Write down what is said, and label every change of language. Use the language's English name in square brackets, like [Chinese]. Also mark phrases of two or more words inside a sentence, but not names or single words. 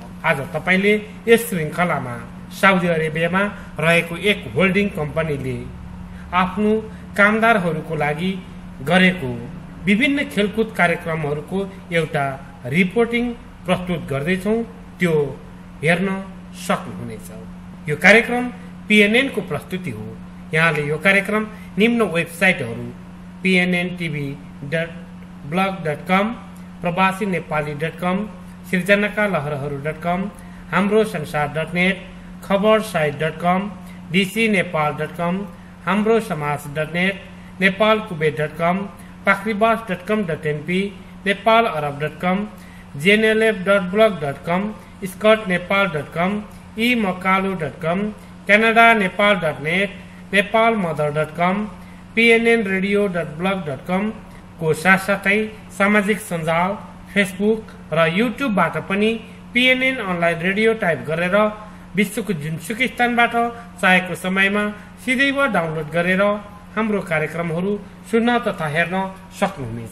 [Nepali] आज तपाईले यस श्रृङ्खलामा साउदी अरेबियामा रहेको एक होल्डिङ कम्पनीले आफ्नो कामदारहरूको लागि गरेको विभिन्न खेलकुद कार्यक्रमहरूको एउटा रिपोर्टिङ प्रस्तुत गर्दैछौँ। त्यो हेर्न सक्नुहुनेछ। यो कार्यक्रम पीएनएन को प्रस्तुति हो। यहाँले यो कार्यक्रम निम्न वेबसाइटहरू pnntv.blog.com, प्रवासी नेपाली.com, सृजनाका लहरहरू.com, हाम्रो संसार.net, खबरसाइट.com, dcnepal.com, हाम्रो समाज.net, नेपालकुबेर.com, पाखरीबास.com.np, नेपालअरब.com, jnlf.blog.com, scotnepal.com, emakalu.com, canada-nepal.net, nepalmother.com, pnnradio.blog.com को साथसाथै सामाजिक सञ्जाल फेसबुक र युट्युबबाट पनि पीएनएन अनलाइन रेडियो टाइप गरेर विश्वको जुनसुकै स्थानबाट चाहेको समयमा सिधै डाउनलोड गरेर हाम्रो कार्यक्रमहरू सुन्न तथा हेर्न सक्नुहुनेछ।